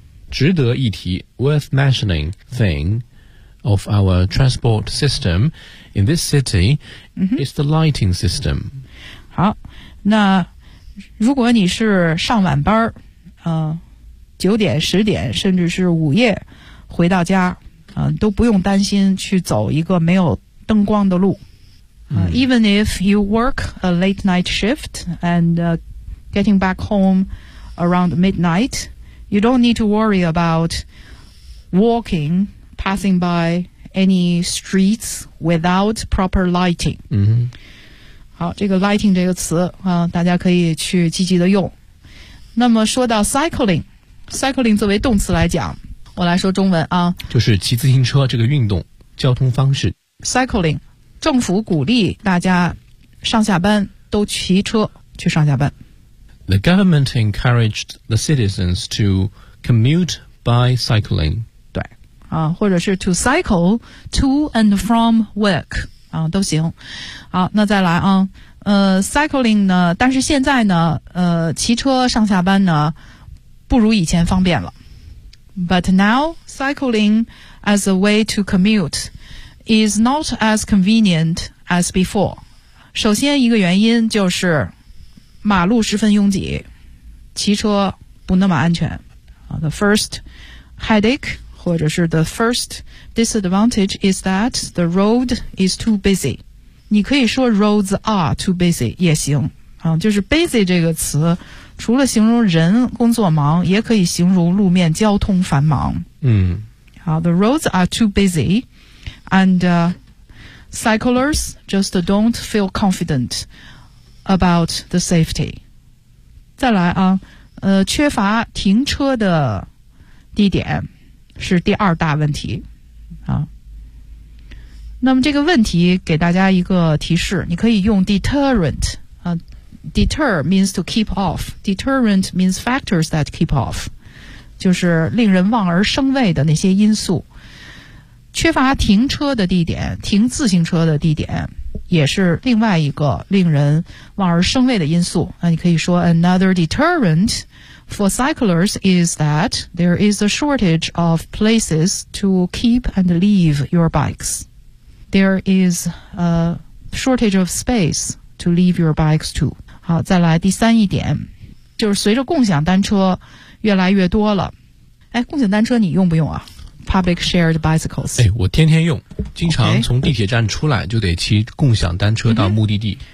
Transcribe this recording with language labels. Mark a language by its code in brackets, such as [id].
[zh] 值得一提 [en] worth mentioning thingOf our transport system in this city、 mm-hmm. is the lighting system. [zh] 好，那如果你是上晚班九点、十点，甚至是午夜回到家，都不用担心去走一个没有灯光的路。 [en] Even if you work a late night shift and getting back home around midnight, you don't need to worry about walking. Passing by any streets without proper lighting. [zh] 好，这个 lighting 这个词啊，大家可以去积极的用。那么说到 cycling 作为动词来讲，我来说中文啊，就是骑自行车这个运动交通方式。 cycling， 政府鼓励大家上下班都骑车去上下班。 [en] The government encouraged the citizens to commute by cycling. 啊， [zh] 或者是 [en] to cycle to and from work 啊， [zh] 都行。好，那再来啊，cycling 呢？但是现在呢，骑车上下班呢，不如以前方便了。 [en] But now cycling as a way to commute is not as convenient as before. [zh] 首先一个原因就是马路十分拥挤，骑车不那么安全啊。 [en] The first headache. [zh] 或者是 [en] the first disadvantage is that the road is too busy. [zh] 你可以说 [en] roads are too busy [zh] 也行啊，就是 busy 这个词除了形容人工作忙也可以形容路面交通繁忙。 [en] 好， the roads are too busy and cyclers just don't feel confident about the safety. [zh] 再来啊，缺乏停车的地点是第二大问题啊。那么这个问题给大家一个提示，你可以用 deterrent 啊， [en] deter means to keep off， deterrent means factors that keep off， [zh] 就是令人望而生畏的那些因素。缺乏停车的地点，停自行车的地点也是另外一个令人望而生畏的因素。那你可以说 [en] another deterrentFor cyclists is that there is a shortage of places to keep and leave your bikes. There is a shortage of space to leave your bikes to. [zh] 好，再来第三一点，就是随着共享单车越来越多了。哎，共享单车你用不用啊？ [en] Public shared bicycles. [zh] 哎，我天天用，经常从地铁站出来就得骑共享单车到目的地。